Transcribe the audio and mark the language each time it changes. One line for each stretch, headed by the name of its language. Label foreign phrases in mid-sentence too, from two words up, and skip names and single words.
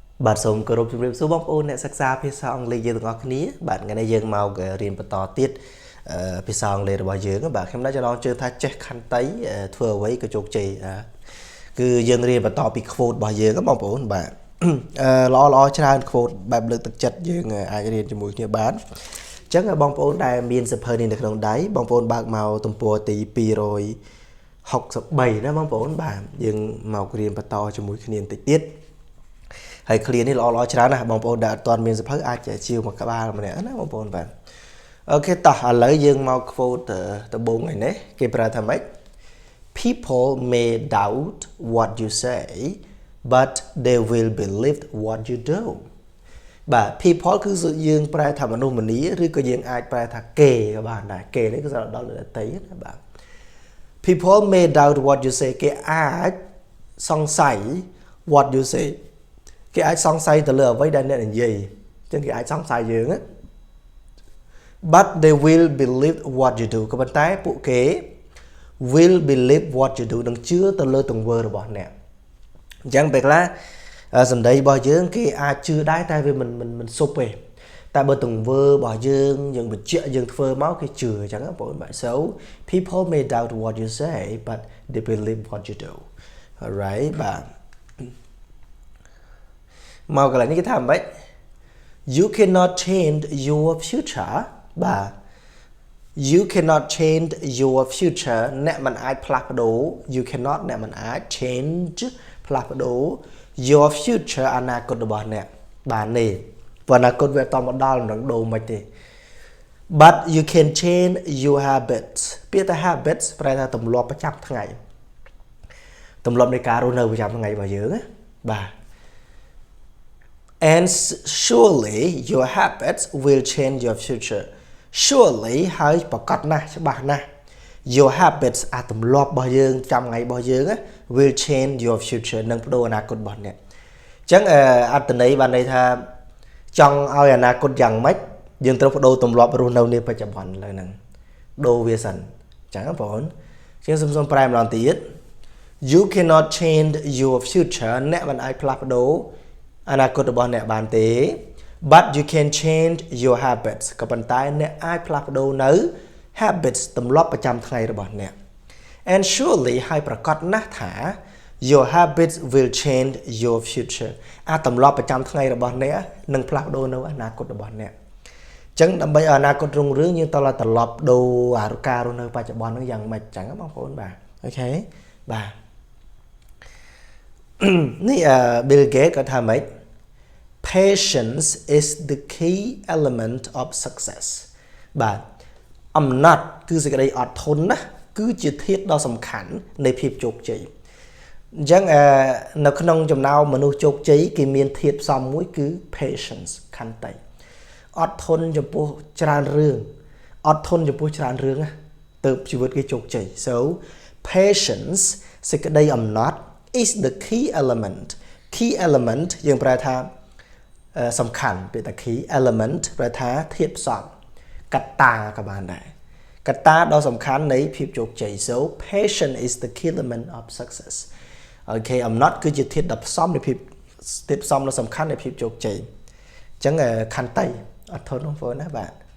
Khmer: បាទសូមគោរពជម្រាបសួរបងប្អូនអ្នកសិក្សាភាសាអង់គ្លេសយើងទាំងអស់គ្នាបាទថ្ងៃនេះយើងមករៀនបន្តទៀតភាសាអង់គ្លេសរបស់យើងបាទខ្ញុំនៅចំណងជើងថាចេះខន្តីធ្វើអ្វីក៏ជោគជ័យគឺយើងរៀនបន្តពី quote របស់យើងបងប្អូនបាទល្អច្រើន quote បែបលើកទឹកចិត្តយើងអាចរៀនជាមួយគ្នាបានអញ្ចឹងបងប្អូនដែលមានសៀវភៅនេះនៅក្នុងដៃបងប្អូនបើកមកទំព័រទី263ណាបងប្អូន បាទយើងមករៀនបន្តជាមួយគ្នាបន្តិចទៀតហើយ clear នេះល្អច្រើនណាស់បងប្អូនដែលអត់ទាន់មានសៀវភៅអាចជាវមកក្បាលម្នាក់ណាបងប្អូនបាទអូខេតោះឥឡូវយើងមក quote ដំបូងឯនេះគេប្រើថាម៉េច
English: People may doubt what you say but they will believe what you do
Khmer: បាទ people គឺយើងប្រែថាមនុស្សម្នាឬក៏យើងអាចប្រែថាគេក៏បានដែរគេនេះគឺ ស្រាប់ដល់លើតីណាបាទ
English: People may doubt what you say
Khmer: គេអាចសង្ស័យ
English: what you say
Khmer: គេអាចសង្ស័យទៅលើអ្វីដែលអ្នកនិ យាយអញ្ចឹងគេអាចសង្ស័យយើងណា
English: but they will believe what you do
Khmer: ក៏ប៉ុន្តែពួកគេ
English: will believe what you do
Khmer: នឹងជឿទៅលើទង្វើរបស់អ្នកអញ្ចឹងពេលខ្លះសម្ដីរបស់យើងគេអាចជឿដែរតែវាមិនសុបទេតែបើទង្វើរបស់យើងបញ្ជាក់យើងធ្វើមកគេជឿអញ្ចឹងបងប្អូនបាទ
English: so people may doubt what you say but they believe what you do alright
Khmer: បាទ មកកន្លែងនេះគេថាម៉េច
English: you cannot change your future បាទ you cannot change your future
Khmer: អ្នកមិនអាចផ្លា ស់ប្ដូរ
English: you cannot
Khmer: អ្នកមិនអាច change ផ្លាស់ប្ដូរ
English: your future
Khmer: អនាគតរបស់អ្នកបានទេព្រោះអនាគតវាអត់តមកដល់មិនដឹងដូរមិនទេ
English: but you can change your habits
Khmer: ពាក្យថា habits ប្រែថាទម្លាប់ប្រចាំថ្ងៃទម្លាប់នៃការរស់នៅប្រចាំថ្ងៃរបស់យើងណាបាទ
English: And surely your habits will change your future.
Khmer: Surely ហើយប្រកាសណាស់ច្បាស់ណាស់
English: your habits
Khmer: អាទម្លាប់របស់យើងចាំថ្ងៃរបស់យើង
English: will change your future
Khmer: នឹងបដូរអនាគតរបស់អ្នកអញ្ចឹងអត្ថន័យបានន័យថាចង់ឲ្យអ នាគតយ៉ាងម៉េចយើងត្រូវបដូរទម្លាប់រស់នៅនាបច្ចុប្បន្នឡើយហ្នឹងដូរវាសិនអញ្ចឹងបងប្អូនជាងសុំប្រែម្ដងទៀត
English: You cannot change your future
Khmer: អ្នកមិនអាចផ្លាស់ប្ដូរអនាគតរបស់អ្នកបានទេ
English: but you can change your habits
Khmer: ក៏ប៉ុន្តែអ្នកអាចផ្លាស់ប្ដូរនៅ habits ទម្លាប់ប្រចាំថ្ងៃរបស់អ្នក
English: and surely
Khmer: ហើយប្រកាសណាស់ថា
English: your habits will change your future
Khmer: អាទម្លាប់ប្រចាំថ្ងៃរបស់អ្នកនឹងផ្លាស់ប្ដូរនៅអនាគតរបស់អ្នកអញ្ចឹងដើម្បីឲ្យអនាគតរុងរឿងយើងត្រូវត្រឡប់ដូរអាការរស់នៅបច្ចុប្បន្នហ្នឹងយ៉ាងម៉េចអញ្ចឹងបងប្អូនបាទអូខេបាទ នេះBill Gates គាត់ថាម៉េច
English: Patience is the key element of success
Khmer: បាទអំណត់គឺសេចក្តីអត់ធន់ណាគឺជាធាតុដ៏សំខាន់នៃភាពជោគជ័យអញ្ចឹងនៅក្នុង ចំណោមមនុស្សជោគជ័យគេមានធាតុផ្សំមួយគឺ patience ខន្តីអត់ធន់ចំពោះច្រើនរឿងអត់ធន់ចំពោះច្រើនរឿង ណាទៅជីវិតគេជោគជ័យ
English: so patience
Khmer: សេចក្តីអំណត់
English: is the key element
Khmer: យើងប្រែថាសំខាន់ពាក្យថា
English: key element
Khmer: ប្រែថាធាតុផ្សំកត្តាក៏បានដែរកត្តាដ៏សំខាន់នៃភាពជោគជ័យ
English: so patience is the key element of success
Khmer: អូខេអំណត់គឺជាធាតុដ៏ផ្សំនៃភាពធាតុផ្សំដ៏សំខាន់នៃភាពជោគជ័យអញ្ចឹងខន្តីអត់ធន់បងប្អូនណាបាទ